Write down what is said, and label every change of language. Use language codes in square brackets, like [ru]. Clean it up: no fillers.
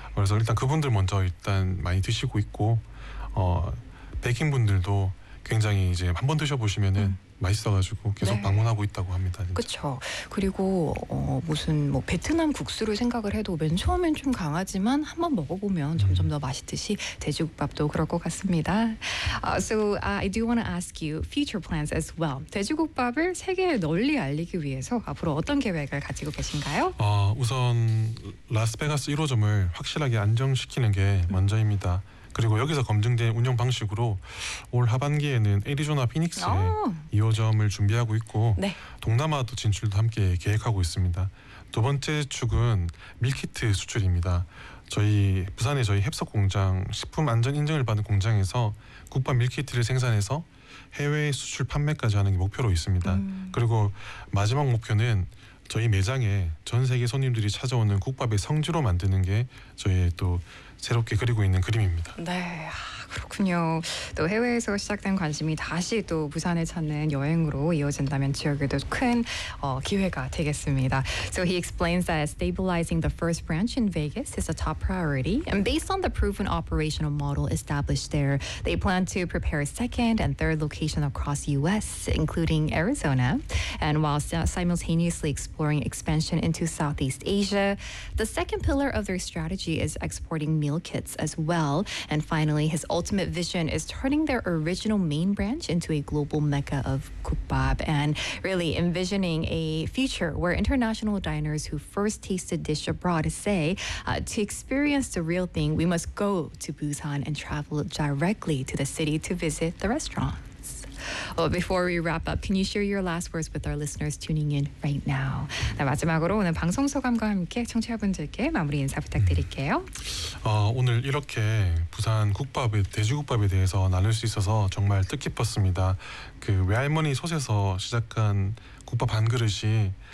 [ko] 그래서 일단 그분들 먼저 일단 많이 드시고 있고 베이킹분들도 굉장히 이제 한번 드셔보시면은 맛있어가지고 계속 네. 방문하고 있다고 합니다. 그렇죠. 그리고 무슨 뭐 베트남 국수를 생각을 해도 맨 처음엔 좀 강하지만 한번 먹어보면 점점 더 맛있듯이 돼지국밥도 그럴 것 같습니다. [en] I do want to ask you future plans as well. [ko] 돼지국밥을 세계에 널리 알리기 위해서 앞으로 어떤 계획을 가지고 계신가요? 우선 라스베가스 1호점을 확실하게 안정시키는 게 먼저입니다. 그리고 여기서 검증된 운영 방식으로 올 하반기에는 애리조나 피닉스에 2호점을 준비하고 있고 네. 동남아도 진출도 함께 계획하고 있습니다. 두 번째 축은 밀키트 수출입니다. 저희 부산에 저희 햅석 공장 식품 안전 인증을 받은 공장에서 국밥 밀키트를 생산해서 해외 수출 판매까지 하는 게 목표로 있습니다. 그리고 마지막 목표는 저희 매장에 전 세계 손님들이 찾아오는 국밥의 성지로 만드는 게 저희의 또 새롭게 그리고 있는 그림입니다. 네, 그렇군요. 또 해외에서 시작된 관심이 다시 또 부산에 찾는 여행으로 이어진다면 지역에도 큰 기회가 되겠습니다. [en] So he explains that stabilizing the first branch in Vegas is a top priority. And based on the proven operational model established there, they plan to prepare a second and third location across U.S., including Arizona. And while simultaneously exploring expansion into Southeast Asia, the second pillar of their strategy is exporting meal kits as well. And finally, his ultimate vision is turning their original main branch into a global mecca of gukbap and really envisioning a future where international diners who first taste a dish abroad say, to experience the real thing, we must go to Busan and travel directly to the city to visit the restaurants. Well, before we wrap up, can you share your last words with our listeners tuning in right now? [ko] 네, 마지막으로 오늘 방송 소감과 함께 청취자분들께 마무리 인사 부탁드릴게요. 오늘 이렇게 부산 국밥에 돼지국밥에 대해서 나눌 수 있어서 정말 뜻깊었습니다. 그 외할머니 솥에서 시작한 국밥 한 그릇이